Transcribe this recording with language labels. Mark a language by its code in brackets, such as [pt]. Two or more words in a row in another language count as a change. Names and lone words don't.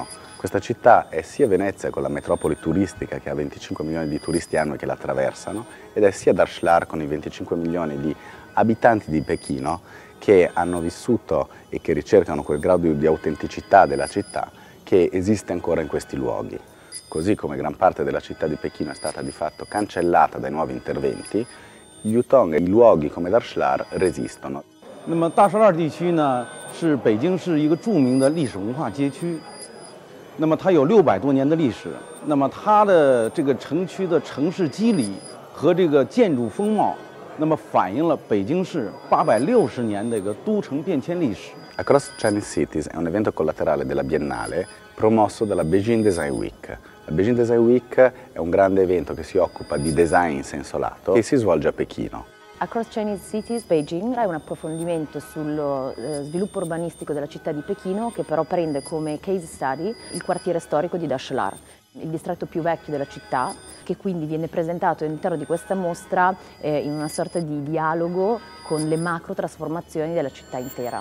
[it] Questa città è sia Venezia, con la metropoli turistica che ha 25 milioni di turisti annui che la attraversano, ed è sia Darshlar con i 25 milioni di abitanti di Pechino che hanno vissuto e che ricercano quel grado di autenticità della città che esiste ancora in questi luoghi. Così come gran parte della città di Pechino è stata di fatto cancellata dai nuovi interventi, gli Yutong e i luoghi come Darshlar resistono. [zh] 那么大栅栏地区呢，是北京市一个著名的历史文化街区。那么它有600多年的历史。那么它的这个城区的城市肌理和这个建筑风貌，那么反映了北京市860年的一个都城变迁历史。 [it] Across Chinese Cities è un evento collaterale della Biennale promosso dalla Beijing Design Week. La Beijing Design Week è un grande evento che si occupa di design in senso lato che si svolge a Pechino. Across Chinese Cities Beijing è un approfondimento sullo sviluppo urbanistico della città di Pechino che però prende come [en] case study [it] il quartiere storico di Darshlar, il distretto più vecchio della città, che quindi viene presentato all'interno di questa mostra in una sorta di dialogo con le macro trasformazioni della città intera.